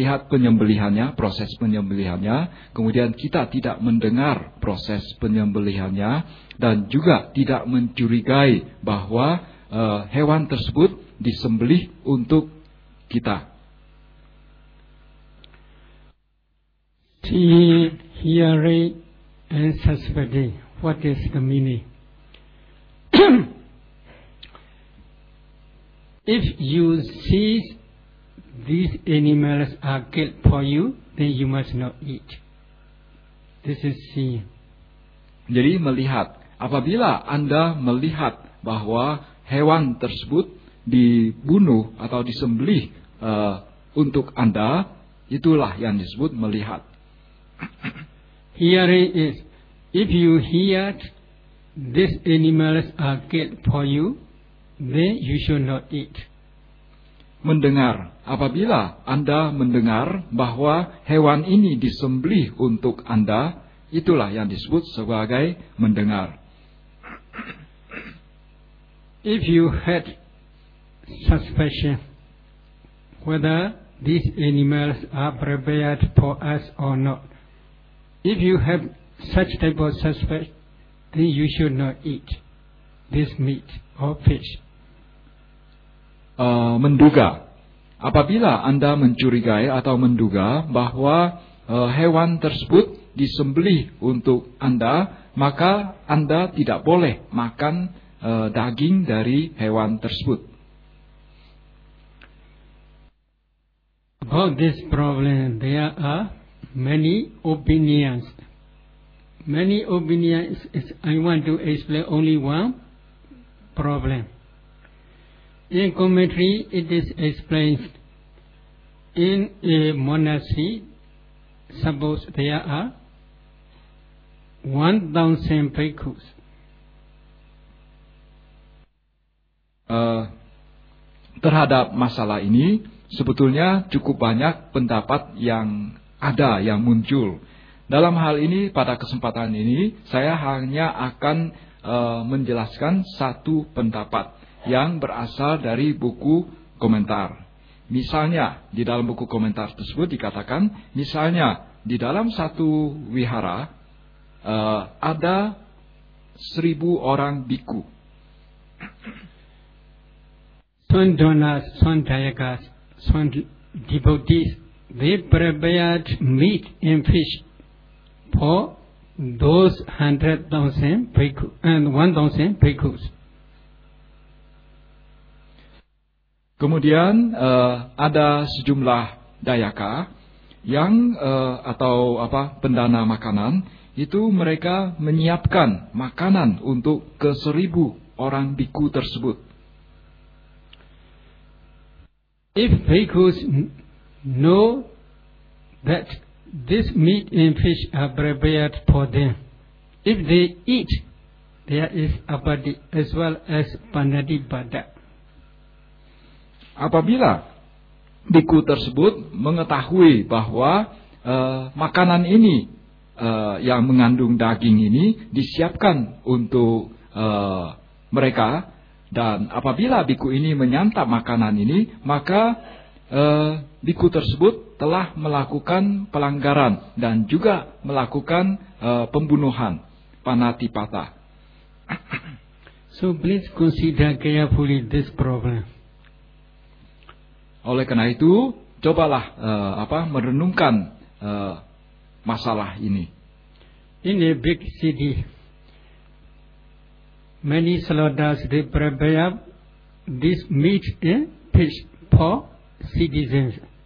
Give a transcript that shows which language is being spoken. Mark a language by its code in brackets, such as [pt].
[id] penyembelihannya, proses penyembelihannya, kemudian kita tidak mendengar proses penyembelihannya, dan juga tidak mencurigai bahwa hewan tersebut disembelih untuk kita. [en] Seeing, hearing, and suspecting. What is the meaning? If you see these animals are killed for you, then you must not eat. This is seeing. [id] Jadi melihat. Apabila Anda melihat bahwa hewan tersebut dibunuh atau disembelih untuk Anda, itulah yang disebut melihat. [en] Hearing is, if you hear this animals are killed for you, then you should not eat. [id] Mendengar, apabila Anda mendengar bahwa hewan ini disembelih untuk Anda, itulah yang disebut sebagai mendengar. [en] If you had suspicion whether these animals are prepared for us or not, if you have such type of suspicion, then you should not eat this meat or fish. [id] Menduga. Apabila Anda mencurigai atau menduga bahwa hewan tersebut disembelih untuk Anda, maka Anda tidak boleh makan daging dari hewan tersebut. [en] About this problem, there are many opinions. Many opinions. I want to explain only one problem. In commentary, it is explained. In a monastery, suppose there are 1,000 bhikkhus. [id] Terhadap masalah ini, sebetulnya cukup banyak pendapat yang ada, yang muncul. Dalam hal ini, pada kesempatan ini, saya hanya akan menjelaskan satu pendapat yang berasal dari buku komentar. Misalnya, di dalam buku komentar tersebut dikatakan, misalnya, di dalam satu wihara, ada 1,000 orang bhikkhu. [en] Some donors, some dayakas, some devotees, they prepared meat and fish for those 100,000 bhikkhus and 1,000 bhikkhus. [id] Kemudian ada sejumlah dayaka yang atau apa pendana makanan itu mereka menyiapkan makanan untuk ke 1,000 orang biku tersebut. [en] If bhikkhus know that this meat and fish are prepared for them, if they eat, there is abadi as well as panadibada. [id] Apabila biku tersebut mengetahui bahwa makanan ini yang mengandung daging ini disiapkan untuk mereka, dan apabila biku ini menyantap makanan ini, maka biku tersebut telah melakukan pelanggaran dan juga melakukan pembunuhan panatipata. [en] So please consider carefully this problem. [id] Oleh karena itu, cobalah merenungkan masalah ini. [en] In a big city, many slaughters they prepare this meat and fish for citizens.